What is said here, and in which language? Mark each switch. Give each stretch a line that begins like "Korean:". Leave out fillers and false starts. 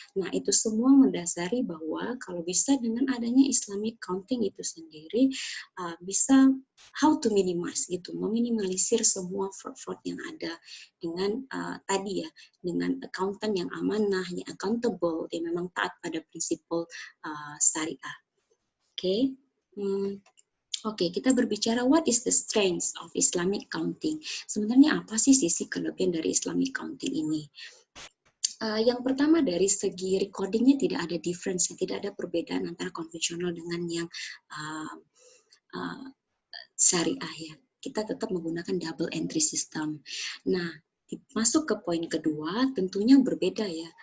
Indonesian: Nah, itu semua mendasari bahwa kalau bisa dengan adanya Islamic accounting itu sendiri bisa
English: how to minimize
Indonesian: gitu, meminimalisir semua fraud yang ada dengan tadi ya, dengan accountant yang amanah, yang accountable, yang memang taat pada prinsipal syariah. Oke. Oke, kita berbicara
English: what is the strength of Islamic accounting.
Indonesian: Sebenarnya apa sih sisi kelebihan dari Islamic accounting ini? Yang pertama dari segi recordingnya tidak ada difference, tidak ada perbedaan antara konvensional dengan yang syariah ya. Kita tetap menggunakan double entry system. Nah, masuk ke poin kedua, tentunya berbeda ya.